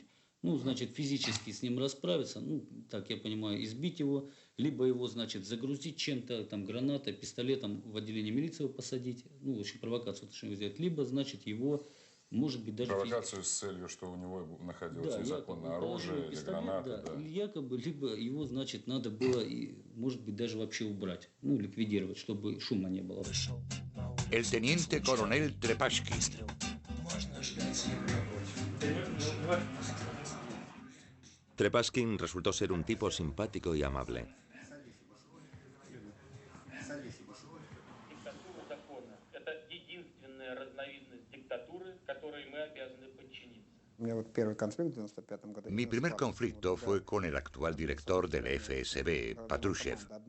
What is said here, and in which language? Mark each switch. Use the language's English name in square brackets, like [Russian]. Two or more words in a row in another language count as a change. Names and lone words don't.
[Russian] Значит, физически с ним расправиться, так я понимаю, избить его, либо его, значит, загрузить чем-то, там, гранатой, пистолетом в отделение милиции его посадить, в общем, провокацию сделать, либо, значит, его, может быть, даже... Провокацию с целью, что у него находилось незаконное оружие или гранаты, да. Якобы, либо его, значит, надо было, может быть, даже вообще убрать, ликвидировать, чтобы шума не было. [Spanish] El teniente coronel Trepashkin. Trepashkin resultó ser un tipo simpático y amable. Mi primer conflicto fue con el actual director del FSB, Patrushev.